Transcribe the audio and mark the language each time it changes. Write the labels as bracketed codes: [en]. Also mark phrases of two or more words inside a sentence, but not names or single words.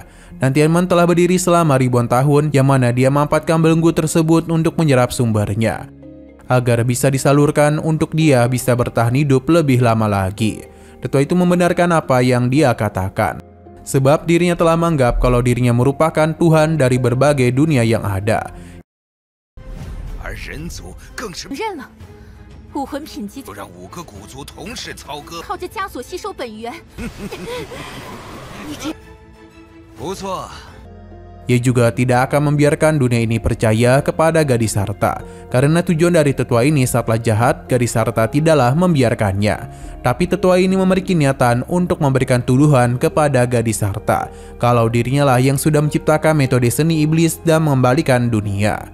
[id] Dan Tianmen telah berdiri selama ribuan tahun, yang mana dia memanfaatkan belenggu tersebut untuk menyerap sumbernya, agar bisa disalurkan untuk dia bisa bertahan hidup lebih lama lagi. Tetua itu membenarkan apa yang dia katakan. Sebab dirinya telah menganggap kalau dirinya merupakan Tuhan dari berbagai dunia yang ada. [zh] 认了，武魂品级就让5个古族同时操戈，靠着枷锁吸收本源。你这不错。 [id] Ia juga tidak akan membiarkan dunia ini percaya kepada gadis harta. Karena tujuan dari tetua ini saatlah jahat, gadis harta tidaklah membiarkannya. Tapi tetua ini memiliki niatan untuk memberikan tuduhan kepada gadis harta kalau dirinya lah yang sudah menciptakan metode seni iblis dan mengembalikan dunia.